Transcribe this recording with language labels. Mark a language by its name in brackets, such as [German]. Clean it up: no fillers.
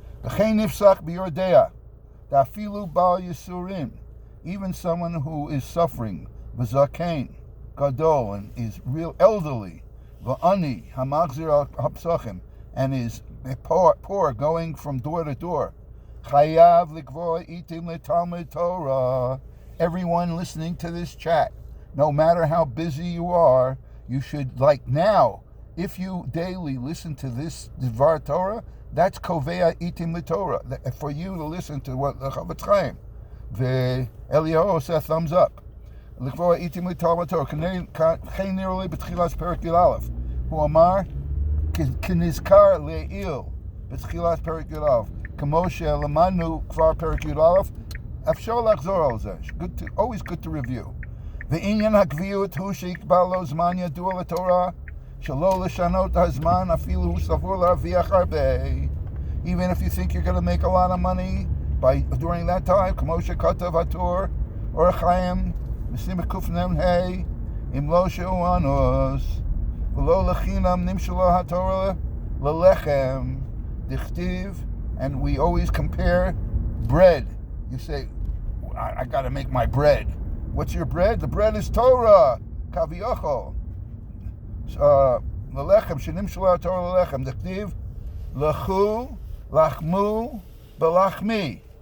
[Hebrew] וכן נפסק ביודע, אפילו בעל ייסורים, [English] even someone who is suffering, [Hebrew] וזקן, גדול, [English] and is real elderly, [Hebrew] ועני, המחזיר על הפסחים, [English] and is poor going from door to door, [Hebrew] חייב לקבוע איתם לתלמוד תורה. [English] Everyone listening to this chat, no matter how busy you are, you should, like now, if you daily listen to this Dvar Torah, that's [Hebrew] kovea itim l'Torah, [English] for you to listen to what the Chavetz Chaim. [Hebrew] ואליהו עושה [English] thumbs up. [Hebrew] לקבוע איtim l'Torah Torah, כן נראה לי בתחילת פרק י"א. הוא אמר, כנזכר לעיל בתחילת פרק י"א, כמו שלמדנו כבר פרק י"א, אפשר לחזור על זה. [English] Always good to review. [Hebrew] ועניין הקביעות הוא שיקבע לו זמן ידוע לתורה, שלא לשנות הזמן אפילו הוא סבור להרוויח הרבה. [English] Even if you think you're going to make a lot of money during that time, [Hebrew] כמו שכתב הטור, אור חיים, מסימך קנ"ה, אם לא שהוא אנוס, ולא לחינם נמשלה התורה ללחם, דכתיב, [English] and we always compare bread. You say, I got to make my bread. What's your bread? The bread is Torah, kaviyachol. [Hebrew] ללחם, שנמשלה התורה ללחם, דכתיב, לכו, לחמו, בלחמי.